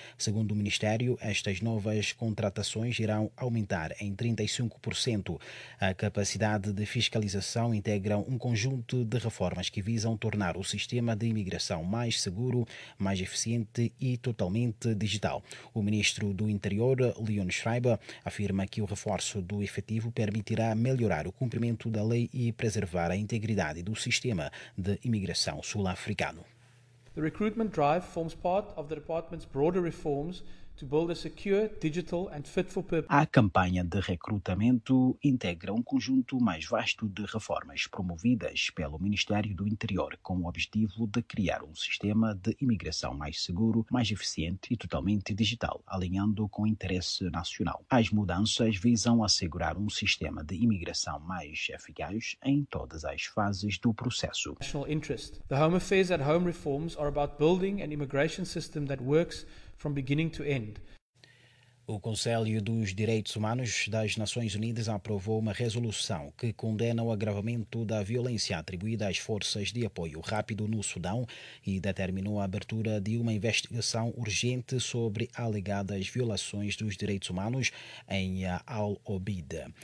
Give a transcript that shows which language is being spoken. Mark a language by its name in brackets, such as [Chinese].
[Portuguese] Segundo o Ministério, estas novas contratações irão aumentar em 35% a capacidade de fiscalização e integram um conjunto de reformas que visam tornar o sistema de imigração mais seguro, mais eficiente e totalmente digital. O Ministro do Interior, Leon Schreiber, afirma que o reforço do efetivo permitirá melhorar o cumprimento da lei e preservar a integridade do sistema de imigração sul-africano. [English] The recruitment drive forms part of the department's broader reforms to build a secure, digital and fit for purpose. [Portuguese] A campanha de recrutamento integra um conjunto mais vasto de reformas promovidas pelo Ministério do Interior com o objetivo de criar um sistema de imigração mais seguro, mais eficiente e totalmente digital, alinhando com o interesse nacional. As mudanças visam assegurar um sistema de imigração mais eficaz em todas as fases do processo. [English] National interest. The Home Affairs at Home reforms are about building an immigration system that works from beginning to end. [Portuguese] O Conselho dos Direitos Humanos das Nações Unidas aprovou uma resolução que condena o agravamento da violência atribuída às forças de apoio rápido no Sudão e determinou a abertura de uma investigação urgente sobre alegadas violações dos direitos humanos em Al-Obeid.